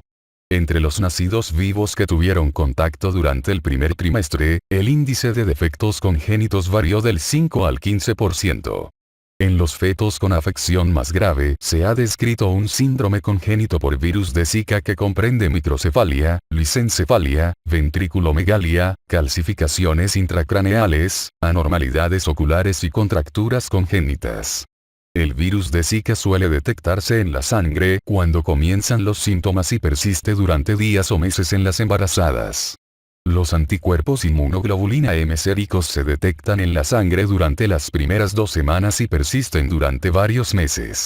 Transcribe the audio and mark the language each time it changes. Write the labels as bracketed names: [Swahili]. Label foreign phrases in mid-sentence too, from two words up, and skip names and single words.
[Spanish] Entre los nacidos vivos que tuvieron contacto durante el primer trimestre, el índice de defectos congénitos varió del 5 al 15%. En los fetos con afección más grave se ha descrito un síndrome congénito por virus de Zika que comprende microcefalia, lisencefalia, ventriculomegalia, calcificaciones intracraneales, anormalidades oculares y contracturas congénitas. El virus de Zika suele detectarse en la sangre cuando comienzan los síntomas y persiste durante días o meses en las embarazadas. Los anticuerpos inmunoglobulina M séricos se detectan en la sangre durante las primeras 2 semanas y persisten durante varios meses.